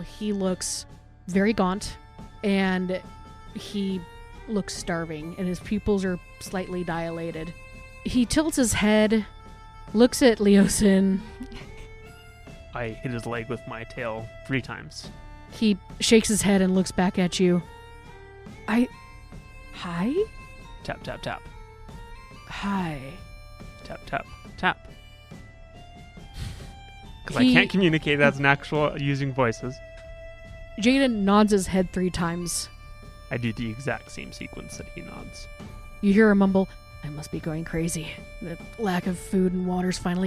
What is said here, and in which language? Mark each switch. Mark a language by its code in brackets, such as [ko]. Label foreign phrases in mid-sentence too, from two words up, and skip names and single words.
[en] He looks very gaunt, and he looks starving, and his pupils are slightly dilated. He tilts his head, looks at Leosin. I hit his leg with my tail 3 times. He shakes his head and looks back at you. Hi? Tap, tap, tap. Hi. Tap, tap, tap. Because I can't communicate as an actual using voices. Jaden nods his head 3 times. I do the exact same sequence that he nods. You hear a mumble, "I must be going crazy. The lack of food and water's finally